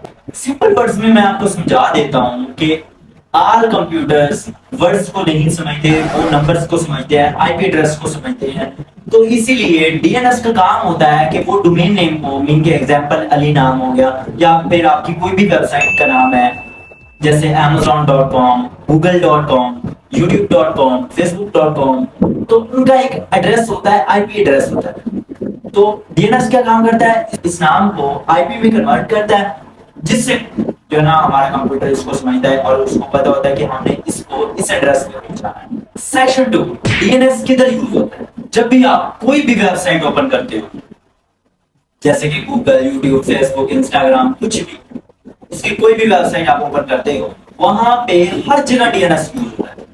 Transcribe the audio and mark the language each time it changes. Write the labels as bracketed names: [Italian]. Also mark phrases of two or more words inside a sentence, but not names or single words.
[English] simple words [Urdu] میں میں آپ کو سمجھا دیتا ہوں کہ [English] all computers words [Urdu] کو نہیں سمجھتے، وہ نمبرز کو سمجھتے ہیں, [English] IP address [Urdu] کو سمجھتے ہیں. تو اسی لیے ڈی این ایس کا کام ہوتا ہے کہ وہ [English] domain name [Urdu] کو، مین کے ایگزامپل علی نام ہو گیا، یا پھر آپ کی کوئی بھی ویب سائٹ کا نام ہے جیسے amazon.com, google.com, youtube.com, facebook.com, تو ان کا ایک ایڈریس ہوتا ہے, [English] IP address [Urdu] ہوتا ہے. تو ڈی این ایس کیا کام کرتا ہے؟ اس نام کو آئی پی میں کنورٹ کرتا ہے، جس سے جو نہ ہمارا کمپیوٹر اس کو سمجھتا ہے اور اس کو پتہ ہوتا ہے کہ ہم نے اس کو اس ایڈریس پہ پہنچانا ہے. سیکشن 2، ڈی این ایس کدھر یوز ہوتا ہے؟ جب بھی آپ کوئی بھی ویب سائٹ اوپن کرتے ہو، جیسے کہ گوگل، یوٹیوب، فیس بک، انسٹاگرام، کچھ بھی، اس کی کوئی بھی ویب سائٹ آپ اوپن کرتے ہو، وہاں پہ ہر جگہ ڈی این ایس یوز ہوتا ہے.